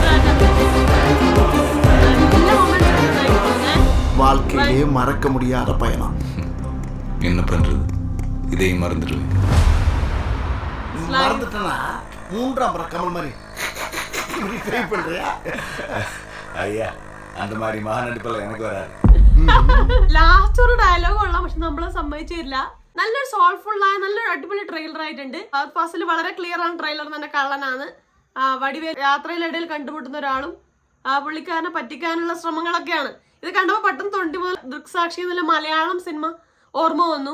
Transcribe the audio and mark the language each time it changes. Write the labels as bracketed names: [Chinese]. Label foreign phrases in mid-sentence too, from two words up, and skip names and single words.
[Tamil] வாழ்க்கையிலே மறக்க முடியாத பயணம். என்ன பண்றது, இதையும் மறந்துடுவேன். மறந்துட்டனா 3ஆம் முறை கமல் மாதிரி ட்ரை பண்றியா? ஐயா, அந்த மாதிரி மகாநடிப்பெல்லாம் எனக்கு வராது. [Malayalam] ലാസ്റ്റ് ഒരു ഡയലോഗ് കൊള്ളാം, പക്ഷെ നമ്മളെ സമ്മതിച്ചില്ല. നല്ലൊരു സോൾഫുൾ ആയ നല്ലൊരു അടിപൊളി ട്രെയിലർ ആയിട്ടുണ്ട്. ഫഹദ് ഫാസിൽ വളരെ ക്ലിയർ ആണ് ട്രെയിലർ തന്നെ. കള്ളനാണ്. വടിവേൽ യാത്രയിലിടയിൽ കണ്ടുമുട്ടുന്ന ഒരാളും പുള്ളിക്കാരനെ പറ്റിക്കാനുള്ള ശ്രമങ്ങളൊക്കെയാണ്. ഇത് കണ്ടപ്പോൾ പെട്ടെന്ന് തൊണ്ടി മുതൽ ദൃക്സാക്ഷി എന്നുള്ള മലയാളം സിനിമ ഓർമ്മ വന്നു.